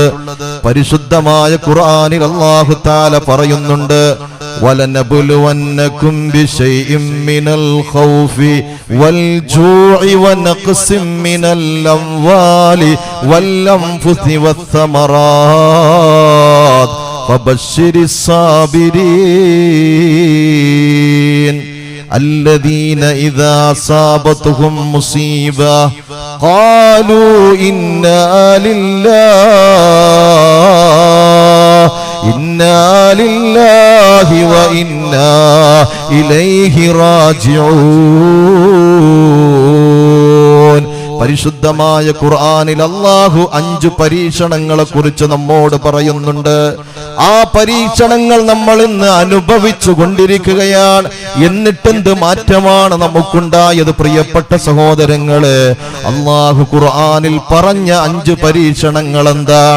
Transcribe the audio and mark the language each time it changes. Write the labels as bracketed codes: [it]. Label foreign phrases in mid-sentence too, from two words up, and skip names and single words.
[ml] പരിശുദ്ധമായ ഖുർആനിൽ അല്ലാഹു തആല പറയുന്നുണ്ട്, [ar] ولنبلونكم بشيء من الخوف والجوع ونقص من الأموال والأنفس والثمرات فبشر സാബിരീൻ الذين إذا أصابتهم مصيبة قالوا إنا لله وإنا إليه راجعون. [ml] പരിശുദ്ധമായ ഖുർആനിൽ അല്ലാഹു 5 പരീക്ഷണങ്ങളെ കുറിച്ച് നമ്മോട് പറയുന്നുണ്ട്. ആ പരീക്ഷണങ്ങൾ നമ്മൾ ഇന്ന് അനുഭവിച്ചു കൊണ്ടിരിക്കുകയാണ്. എന്നിട്ടെന്ത് മാറ്റമാണ് നമുക്കുണ്ടായത്? പ്രിയപ്പെട്ട സഹോദരങ്ങളെ, അല്ലാഹു ഖുർആനിൽ പറഞ്ഞ 5 പരീക്ഷണങ്ങൾ എന്താണ്?